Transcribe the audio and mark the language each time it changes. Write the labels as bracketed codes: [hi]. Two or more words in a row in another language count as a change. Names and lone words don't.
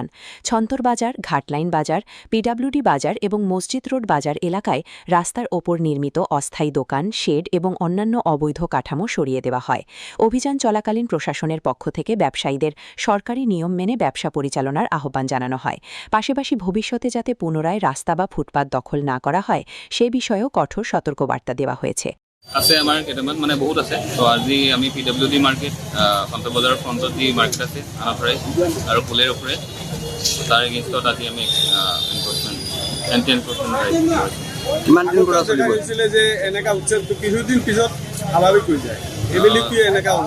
[bn] ছন্তর বাজার, ঘাটলাইন বাজার, পিডাব্লিউডি বাজার এবং মসজিদ রোড বাজার এলাকায় রাস্তার ওপর নির্মিত অস্থায়ী দোকান, শেড এবং অন্যান্য অবৈধ কাঠামো সরিয়ে দেওয়া হয়। অভিযান চলাকালীন প্রশাসনের পক্ষ থেকে ব্যবসায়ীদের সরকারি নিয়ম মেনে ব্যবসা পরিচালনার আহ্বান জানানো হয়। পাশাপাশি ভবিষ্যতে যাতে পুনরায় রাস্তা বা ফুটপাত দখল না করা হয় সে বিষয়েও কঠোর সতর্কবার্তা দেওয়া হয়েছে। [as] আছে আমাৰ কেইটামান বহুত আছে। তো আজি আমি পিডব্লিউডি মাৰ্কেট, সন্তৰ বজাৰৰ ফ্ৰণ্টত যি মাৰ্কেট আছে আনাফৰাই আৰু পুলেৰ ওপৰে, তাৰ এগেইনষ্টত আজি আমি [en] anti enforcement [as] কিমান দিন পৰা চলিব হৈছিলে যে এনেকা উচ্ছেদটো কিছুদিন পিছত স্বাভাৱিক হৈ যায়, এইবেলি কি এনেকা হ'ব